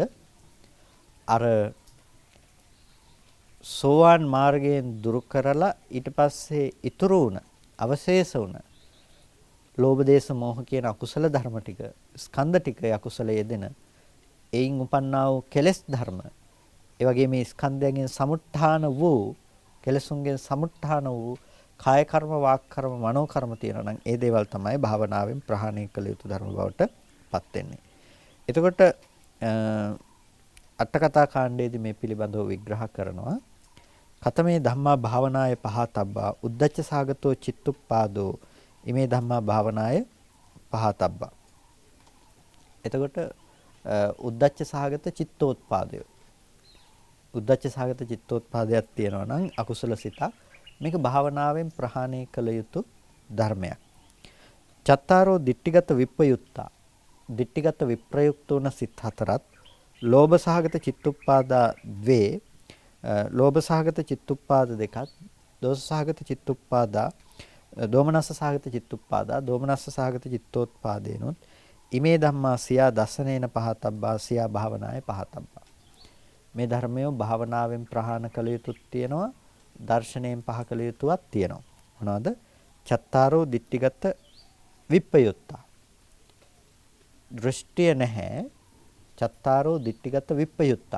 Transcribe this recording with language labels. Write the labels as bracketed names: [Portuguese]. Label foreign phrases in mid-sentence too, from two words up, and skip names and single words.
[Sinhala] අර සෝවාන් මාර්ගයෙන් දුරු කරලා ඊට පස්සේ ඉතුරු වුණ අවශේෂ වුණ ලෝභ දේශ මොහ කියන අකුසල ධර්ම ටික ස්කන්ධ ටික අකුසල යෙදෙන එයින් උපන්නා වූ කෙලෙස් ධර්ම ඒ වගේ මේ ස්කන්ධයන්ගෙන් සමුත්ථාන වූ කෙලසුන්ගෙන් සමුත්ථාන වූ කාය කර්ම වාක් කර්ම මනෝ කර්ම තියෙනවා නම් ඒ දේවල් තමයි භාවනාවෙන් ප්‍රහාණය කළ යුතු ධර්ම බවට පත් වෙන්නේ. එතකොට අටකතා කාණ්ඩයේදී මේ පිළිබඳව විග්‍රහ කරනවා. [Pali] කතමේ ධම්මා භාවනාය පහතබ්බා උද්දච්ච සාගතෝ චිත්තුප්පාදෝ ඉමේ ධම්මා භාවනාය පහතබ්බා. [Sinhala] එතකොට [Pali] උද්දච්ච සාගත [Sinhala] චිත්තෝත්පාදය. [Pali] උද්දච්ච සාගත [Sinhala] චිත්තෝත්පාදයක් තියෙනවා නම් අකුසල සිතක් මේක භාවනාවෙන් ප්‍රහාණය කළ යුතු ධර්මයක්. [Pali] චත්තාරෝ දිට්ඨිගත විප්පයුත්තා. [Sinhala] දිට්ඨිගත විප්‍රයුක්ත වන සිත් හතරත් [Pali] ලෝභ සහගත චිත්තුප්පාදා ද්වේ [Sinhala] ලෝභ සහගත චිත්තුප්පාද දෙකත් [Pali] දෝෂ සහගත චිත්තුප්පාදා දෝමනස්ස සහගත චිත්තුප්පාදා දෝමනස්ස සහගත චිත්තෝත්පාදේනොත් ඉමේ ධම්මා සියා දසනේන පහතබ්බා සියා භාවනාය පහතබ්බා. [Sinhala] මේ ධර්මය භාවනාවෙන් ප්‍රහාණ කළ යුතුත් තියෙනවා දර්ශනයෙන් පහ කළ යුතුවත් තියෙනවා. [Pali] මොනවද? චත්තාරෝ දිට්ඨිගත විප්පයුත්තා. [Sinhala] දෘෂ්ටිය නැහැ [Pali] චත්තාරෝ දිට්ඨිගත විප්පයුත්තා.